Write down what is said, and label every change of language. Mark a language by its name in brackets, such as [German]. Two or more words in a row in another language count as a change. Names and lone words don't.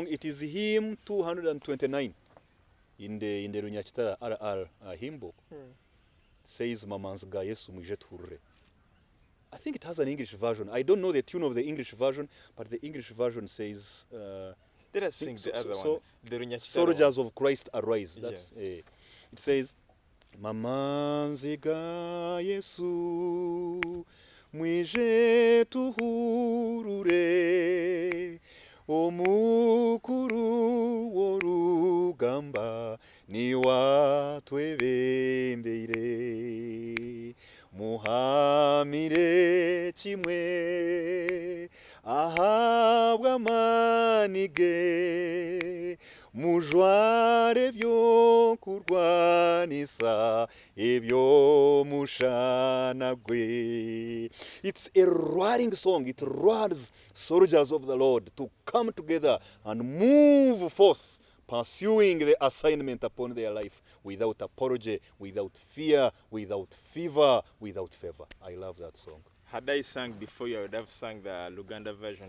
[English] It is hymn 229 in the Runyachitara RR hymn book. It says Mamanzga Yesu Mwijet Hurre. I think it has an English version. I don't know the tune of the English version, but the English version says Let us sing the other one. The Runyachitara Soldiers one. of Christ arise. That's Yes. it says Mamanziga Yesu Mwije [Nyankole] tuhurure Omukuru worugamba ni watwebembeire Muhamire chimwe ahabwa manige mujware byo kurwanisa ebyo mushanagwe. [English] It's a roaring song. It roars soldiers of the Lord to come together and move forth, pursuing the assignment upon their life without apology, without fear, without fever, without favor. I love that song. Had I sung before you, I would have sung the Luganda version.